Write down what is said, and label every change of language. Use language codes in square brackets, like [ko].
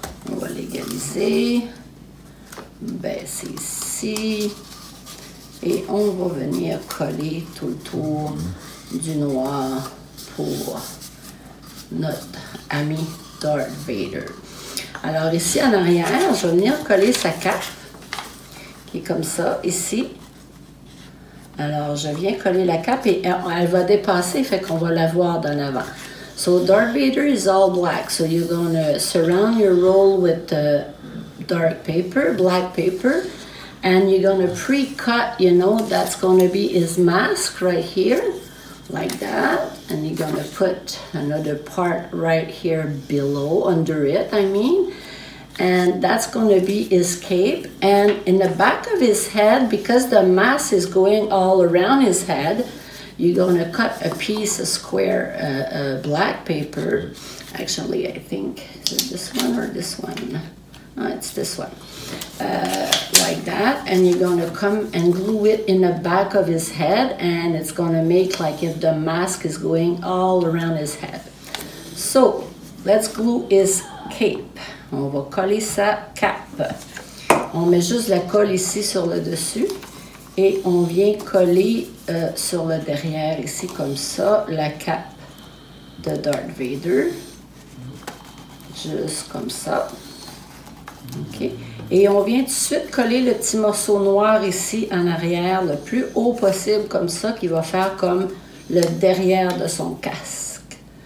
[fr] On va l'égaliser. Baisser ici et on va venir coller tout le tour du noir pour notre ami Darth Vader. Alors ici en arrière, je vais venir coller sa cape qui est comme ça ici. Alors je viens coller la cape et elle va dépasser, fait qu'on va la voir d'en avant. [en] So Darth Vader is all black, so you're going to surround your roll with dark paper, black paper, and you're going to pre-cut, you know, that's going to be his mask right here, like that, and you're going to put another part right here below, under it, I mean, and that's going to be his cape, and in the back of his head, because the mask is going all around his head, you're going to cut a piece of square black paper. Actually, I think, is it this one or this one? Oh, it's this one. Like that, and you're going to come and glue it in the back of his head, and it's going to make like if the mask is going all around his head. So, let's glue his cape. [fr] on va coller sa cape. On met juste la colle ici sur le dessus et on vient coller sur le derrière ici comme ça la cape de Darth Vader. Juste comme ça. OK. Et on vient tout de suite coller le petit morceau noir ici en arrière, le plus haut possible comme ça, qui va faire comme le derrière de son casque.